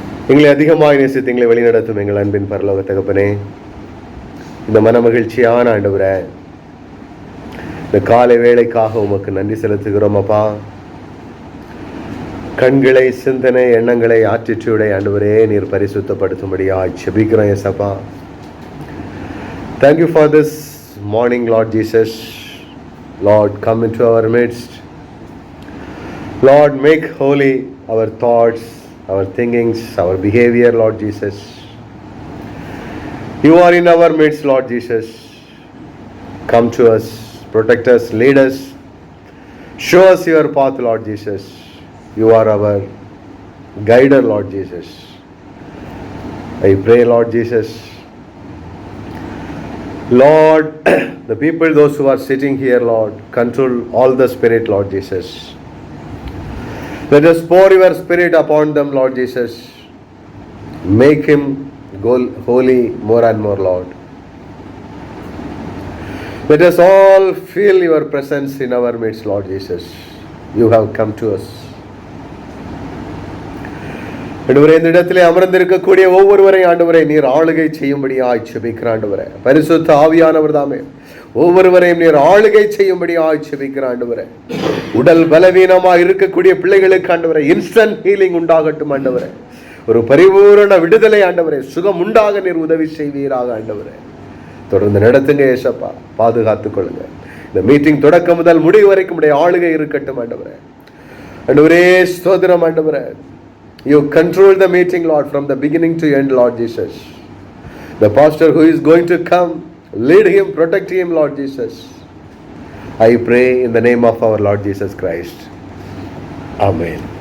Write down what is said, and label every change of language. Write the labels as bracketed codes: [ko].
[ta] எங்களை அதிகமாக நேசித்து எங்களை வழிநடத்தும் எங்கள் அன்பின் பரலோக தகப்பனே, இந்த மன மகிழ்ச்சியான ஆண்டவரே, இந்த காலை வேளைக்காக உமக்கு நன்றி செலுத்துகிறோம் அப்பா. கண்களை, சிந்தனை, எண்ணங்களை ஆற்றிச்சுடைய ஆண்டவரே நீர் பரிசுத்தப்படுத்தும்படியாக ஜெபிக்கிறோம் ஏசப்பா. [en] Thank you for this morning, Lord Jesus. Lord, come into our midst. Lord, make holy our thoughts, our thinkings, our behavior, Lord Jesus. You are in our midst, Lord Jesus. Come to us, protect us, lead us, show us your path, Lord Jesus. You are our guider, Lord Jesus. I pray, Lord Jesus, Lord, the people, those who are sitting here, Lord, control all the spirit, Lord Jesus. Let us pour your spirit upon them, Lord Jesus. Make him go holy more and more, Lord. Let us all feel your presence in our midst, Lord Jesus. You have come to us. [ta] ஆண்டவரே, இந்த இடத்திலே அமர்ந்திருக்கக்கூடிய ஒவ்வொருவரையும் ஆண்டவரே நீர் ஆளுகை செய்யும்படியாய் ஜெபிக்கிற ஆண்டவரே, பரிசுத்த ஆவியானவர் தாமே ஒவ்வொருவரையும் நீர் ஆளுகை செய்யும்படியாய் ஜெபிக்கிற ஆண்டவரே. உடல் பலவீனமாக இருக்கக்கூடிய பிள்ளைகளுக்கு ஆண்டவரே இன்ஸ்டன்ட் ஹீலிங் உண்டாகட்டும் ஆண்டவரே. ஒரு பரிபூரண விடுதலை ஆண்டவரே, சுகம் உண்டாக நீர் உதவி செய்வீராக ஆண்டவரே. தொடர்ந்து நடத்துங்க ஏசப்பா, பாதுகாத்துக் கொள்ளுங்க. இந்த மீட்டிங் தொடக்கம் முதல் முடிவு வரைக்கும் உடைய ஆளுகை இருக்கட்டும் ஆண்டவரே. ஆண்டவரே ஸ்தோத்திரம் ஆண்டவரே. [en] You control the meeting, Lord, from the beginning to end, Lord Jesus. The pastor who is going to come, lead him, protect him, Lord Jesus. I pray in the name of our Lord Jesus Christ. Amen.